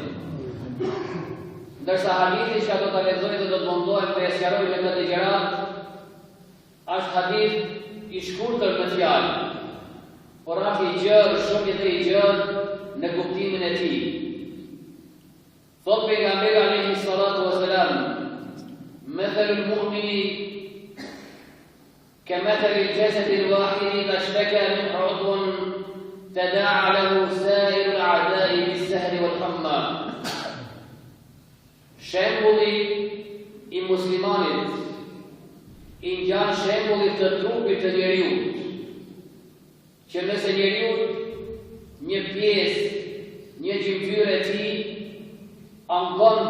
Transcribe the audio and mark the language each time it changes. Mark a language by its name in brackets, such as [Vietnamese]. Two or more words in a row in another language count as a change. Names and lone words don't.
[Albanian] Ndërsa hadithi që do të lexoj dhe do të mundohem të sqaroj me këtë ligjërat, është hadith i shkurtër në fjalë, por është i gjerë, shumë i gjerë në kuptimin e tij. Thot pejgamberi [Arabic] عليه الصلاة والسلام مثل المؤمن كمثل الجسد الواحد إذا اشتكى منه عضو تداعى له سائر الأعضاء بالسهر والحمى." [Albanian] Shembulli i muslimanit i ngjan shembullit të trupit të njeriut, që nëse njeriut një pjesë, një gjymtyr e tij angon